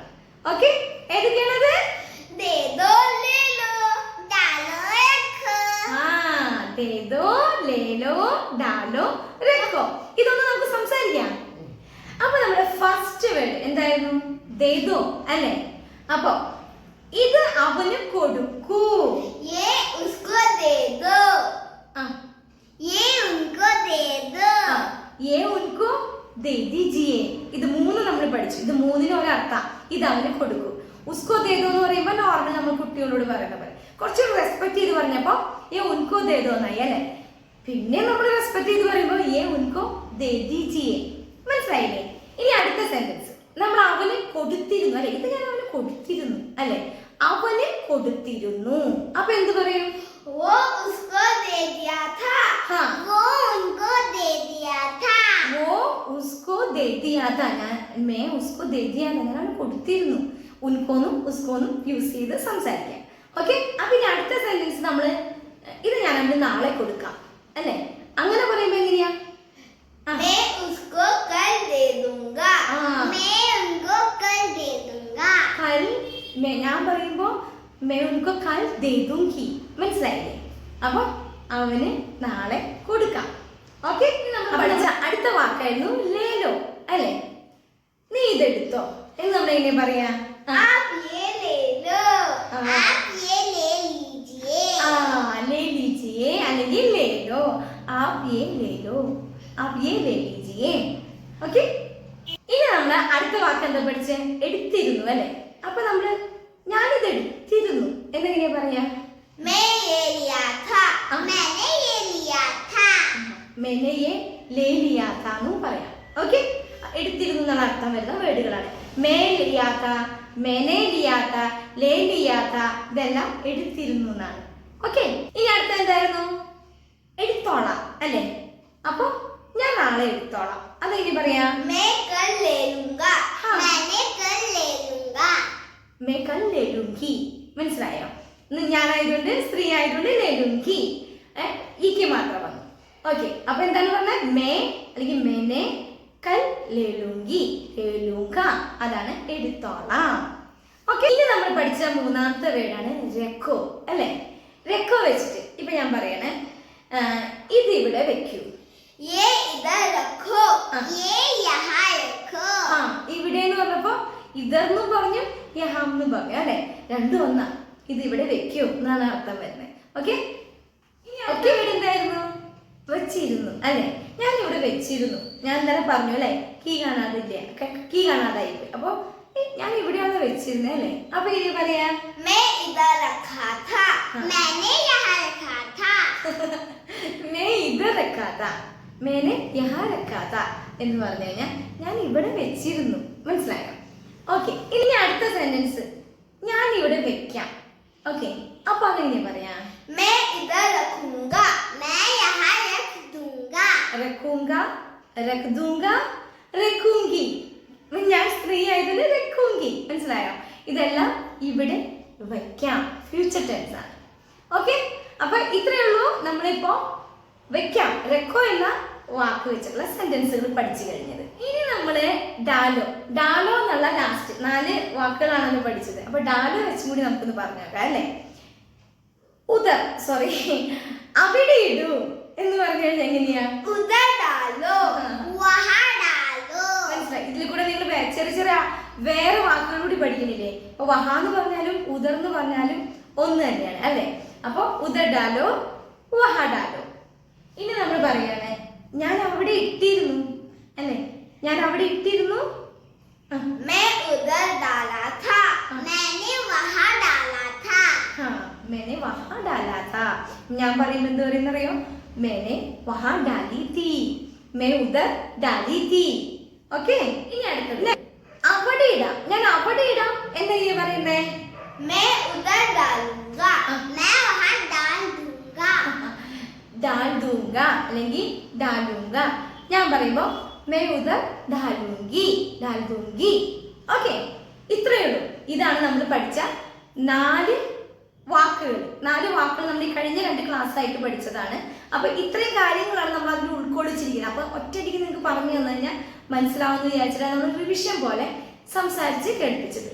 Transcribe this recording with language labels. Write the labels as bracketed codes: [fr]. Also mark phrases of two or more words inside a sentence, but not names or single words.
[ml] ഓക്കെ, ഏതൊക്കെയാണത്? [hi] दे दो ले लो डालो रखो. [ml] ഇതൊന്ന് നമുക്ക് സംസാരിക്കാം. അപ്പൊ നമ്മുടെ [en] first word [ml] എന്തായിരുന്നു? ദേദോ അല്ലേ? അപ്പൊ ഇത് അവന് കൊടുക്കൂ. [hi] ये उसको दे दो. ये उनको दे दो. ये उनको दे दीजिए. [ml] ഇത് 3 നമ്മൾ പഠിച്ചു. ഇത് 3നും ഒരു അർത്ഥം. ഇത് അവന് കൊടുക്കൂ. [hi] उसको दे दो [ml] എന്ന് പറയുമ്പോൾ നോർമൽ നമ്മൾ കുട്ടികളോട് പറയുന്ന പോലെ കുറച്ച് റെസ്പെക്ട് ചെയ്ത് പറഞ്ഞപ്പോ [hi] ये उनको दे दो [ml] എന്നായി അല്ലേ? പിന്നെ നമ്മൾ റെസ്പെക്ട് ചെയ്ത് പറയുമ്പോൾ [hi] ये उनको दे दीजिए. [ml] മനസ്സിലായില്ലേ? ഇനി അടുത്ത സെന്റൻസ് നമ്മൾ അവന് കൊടുത്തിരുന്നു അല്ലെ? ഇത് ഞാൻ അവന് കൊടുത്തിരുന്നു അല്ലെ? അവന് കൊടുത്തിരുന്നു. അപ്പൊ എന്ത് പറയും? [hi] वो उसको दे दिया था. वो उनको दे दिया था. वो उसको दे दिया था. मैं उसको दे दिया था. [ml] ഞാൻ കൊടുത്തിരുന്നു. ഉൻകോന്നും ഉസ്കോന്നും യൂസ് ചെയ്ത് സംസാരിക്കാം. ഓക്കെ, അപ്പൊ ഇനി അടുത്ത സെന്റൻസ് നമ്മള് ഇത് ഞാൻ അവന് നാളെ കൊടുക്കാം അല്ലെ? അങ്ങനെ പറയുമ്പോ എങ്ങനെയാ? [hi] मैं उसको कल दे दूंगा. मैं उनको कल दे दूंगा. कल [ml] ഞാൻ പറയുമ്പോ [hi] मैं उनको कल दे दूंगी. [ml] മനസ്സിലായില്ലേ? അപ്പൊ അവന് നാളെ കൊടുക്കാം. ഓക്കെ, നമ്മൾ പഠിച്ച അടുത്ത വാക്കായിരുന്നു ലേലോ അല്ലെ? നീ ഇതെടുത്തോ എന്ന് നമ്മൾ എങ്ങനെ പറയാ? [hi] आप ये ले लो. आप ये ले लीजिए. ले लीजिए അല്ലെങ്കിൽ ലേലോ. आप ये ले लो. आप ये ले लीजिए. [ml] ഓക്കെ, ഇനി നമ്മൾ അടുത്ത വാക്ക് എന്താ പഠിച്ചേ? എടുത്തിരുന്നു അല്ലെ? അപ്പൊ നമ്മള് ഞാനിത് എടുത്തിരുന്നു എന്നെങ്ങനെയാ പറയാ? [hi] मैं ये लिया था. मैंने ये लिया था. मैंने ये ले लिया था എന്നും പറയാം. [ml] ഓക്കെ, എടുത്തിരുന്നു എന്നുള്ള അർത്ഥം വരുന്ന വേർഡുകളാണ്. [hi] मैं लिया था, मैंने लिया था, ले लिया था. [ml] ഇതെല്ലാം എടുത്തിരുന്നു എന്നാണ്. ഓക്കെ, ഇനി അടുത്ത എന്തായിരുന്നു? എടുത്തോളാം അല്ലേ? അപ്പൊ ഞാൻ നാളെ എടുത്തോളാം. അതെങ്ങനെ പറയാ? [hi] मैं कल ले लूंगा. मैंने कल ले लूंगा. मैं कल ले लूंगी. [ml] മനസ്സിലായോ? ഞാനായതുകൊണ്ട് സ്ത്രീ ആയതുകൊണ്ട് [hi] ले लूंगी [ml] ഈക്ക് മാത്രം വന്നു. ഓക്കെ, അപ്പൊ എന്താണ് പറഞ്ഞത്? മേ അല്ലെങ്കിൽ [hi] मैंने कल ले लूंगी, ले लूंगा. [ml] അതാണ് എടുത്തോളാം. ഓക്കെ, ഇനി നമ്മൾ പഠിച്ച 3ാമത്തെ വേർഡാണ് രഖോ അല്ലേ? രഖോ വെച്ചിട്ട് ഇപ്പൊ ഞാൻ പറയണേ, ഇത് ഇവിടെ വെക്കൂ. [hi] ये इधर रखो. ये यहाँ रखो. [ml] ഇവിടെ എന്ന് പറഞ്ഞപ്പോ ഇതെന്ന് പറഞ്ഞു യഹാം എന്ന് പറഞ്ഞു അല്ലെ? രണ്ടും ഒന്നാ. ഇത് ഇവിടെ വെക്കൂ എന്നാണ് അർത്ഥം വരുന്നത്. ഓക്കെ, ഓക്കെ, ഇവിടെ എന്തായിരുന്നു? വെച്ചിരുന്നു അല്ലെ? ഞാൻ ഇവിടെ വെച്ചിരുന്നു. ഞാൻ എന്തായാലും പറഞ്ഞു അല്ലെ? കീ കാണാതില്ല, കീ കാണാതായി പോയി. അപ്പൊ ഞാൻ ഇവിടെയാണ് വെച്ചിരുന്നത് അല്ലെ? അപ്പൊ ഇനി പറയാ [hi] मैं इधर रखा था. मैंने यहाँ रखा था. मैं इधर रखा था. मैंने यहाँ रखा था [ml] എന്ന് പറഞ്ഞു കഴിഞ്ഞാൽ ഞാൻ ഇവിടെ വെച്ചിരുന്നു. മനസ്സിലായോ? ഓക്കെ, ഇനി അടുത്ത സെന്റൻസ് ഞാൻ ഇവിടെ വെക്കാം. ഓക്കെ, അപ്പൊ അതെങ്ങനെ പറയാ? [hi] मैं इधर रखूंगा. मैं यहाँ रख दूंगा. रखूंगा, रख दूंगा, रखूंगी. [ml] ഞാൻ സ്ത്രീ ആയതുകൊണ്ട് രഖൂങ്കി. മനസ്സിലായോ? ഇതെല്ലാം ഇവിടെ വെക്കാം, [en] future tense [ml] ആണ്. ഓക്കെ, അപ്പൊ ഇത്രയേ ഉള്ളൂ. നമ്മളിപ്പോ വെക്കാം, രഖോ എന്ന വാക്ക് വെച്ചുള്ള സെന്റൻസുകൾ പഠിച്ചു കഴിഞ്ഞത്. ഇനി നമ്മള് ഡാലോ എന്നുള്ള ലാസ്റ്റ് 4 വാക്കുകളാണല്ലോ പഠിച്ചത്. അപ്പൊ ഡാലോ വെച്ചും കൂടി നമുക്കൊന്ന് പറഞ്ഞേക്കാം അല്ലെ? അവിടെ ഇടൂ എന്ന് പറഞ്ഞു കഴിഞ്ഞാൽ എങ്ങനെയാ? [hi] उधर डालो. वहाँ डालो. [ml] മനസ്സിലായി? ഇതിൽ കൂടെ നിങ്ങൾ ചെറിയ ചെറിയ വേറെ വാക്കുകൾ കൂടി പഠിക്കുന്നില്ലേ? അപ്പൊ വഹാന്ന് പറഞ്ഞാലും ഉദർന്ന് പറഞ്ഞാലും ഒന്ന് തന്നെയാണ് അല്ലെ? അപ്പൊ [hi] उधर डालो, वहाँ डालो. [ml] ഇനി നമ്മൾ പറയാണ് ഞാൻ അവിടെ ഇട്ടിരുന്നു അല്ലെ? ഞാൻ അവിടെ ഇട്ടിരുന്നു. [hi] मैं उधर डाला था. मैंने वहाँ डाला था. मैंने वहाँ डाला था. [ml] ഞാൻ പറയുമ്പോൾ എന്ത് പറയുന്നറിയോ? [hi] मैंने वहाँ डाली थी. मैं उधर डाली थी. [ml] ഓക്കെ, ഇനി അടുത്തത് അവിടെ ഇടാം. ഞാൻ അവിടെ ഇടാം എന്നെങ്ങനെ പറയുന്നേ? [hi] मैं उधर डालूंगा. मैं वहाँ डाल दूंगा. डाल दूंगा അല്ലെങ്കിൽ डालूंगा. [ml] ഞാൻ പറയുമ്പോ [hi] मैं उधर डालूंगी, डाल दूंगी. [ml] ഓക്കെ, ഇത്രയേ ഉള്ളൂ. ഇതാണ് നമ്മൾ പഠിച്ച 4 വാക്കുകൾ നമ്മൾ ഈ കഴിഞ്ഞ 2 ക്ലാസ്സായിട്ട് പഠിച്ചതാണ്. അപ്പൊ ഇത്രയും കാര്യങ്ങളാണ് നമ്മൾ അതിൽ ഉൾക്കൊള്ളിച്ചിരിക്കുന്നത്. അപ്പൊ ഒറ്റയടിക്ക് നിങ്ങൾക്ക് പറഞ്ഞു തന്നു കഴിഞ്ഞാൽ മനസ്സിലാവുമെന്ന് വിചാരിച്ചിട്ടാണ് നമ്മൾ റിവിഷൻ പോലെ സംസാരിച്ച് കേൾപ്പിച്ചത്.